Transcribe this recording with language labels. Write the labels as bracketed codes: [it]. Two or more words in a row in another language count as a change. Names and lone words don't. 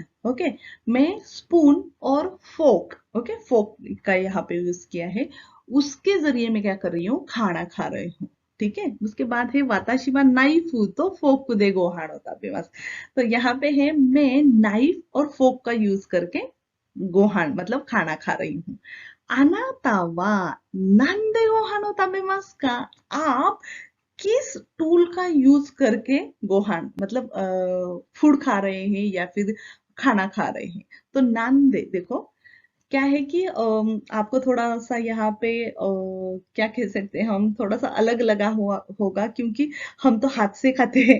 [hi] ओके, मैं स्पून और फोक, ओके फोक का यहाँ पे यूज किया है, उसके जरिए मैं क्या कर रही हूँ, खाना खा रही हूँ। ठीक है, उसके बाद है [ja] 私はナイフとフォークでご飯を食べます. [hi] तो यहाँ पे है मैं नाइफ और फोक का यूज करके गोहान मतलब खाना खा रही हूँ। [ja] あなたはなんでご飯を食べますか? [hi] आप किस टूल का यूज करके गोहान मतलब फूड खा रहे हैं या फिर खाना खा रहे हैं। तो [ja] 何で [hi] देखो क्या है कि आपको थोड़ा सा यहाँ पे क्या कह सकते हैं हम, थोड़ा सा अलग लगा हुआ होगा क्योंकि हम तो हाथ से खाते हैं।